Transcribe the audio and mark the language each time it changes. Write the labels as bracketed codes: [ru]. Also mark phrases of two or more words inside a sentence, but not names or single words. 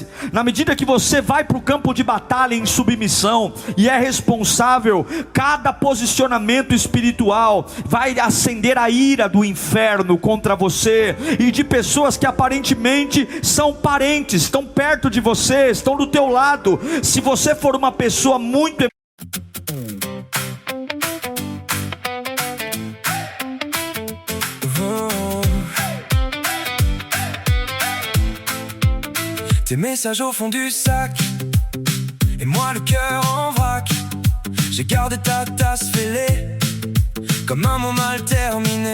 [pt] Na medida que você vai para o campo de batalha em submissão, e é responsável, cada posicionamento espiritual vai acender a ira do inferno contra você, e de pessoas que aparentemente são parentes, estão perto de você, estão do teu lado. Se você for uma pessoa muito [fr] tes messages au fond du sac, et moi le cœur en vrac. J'ai gardé ta tasse fêlée, comme un mot mal terminé.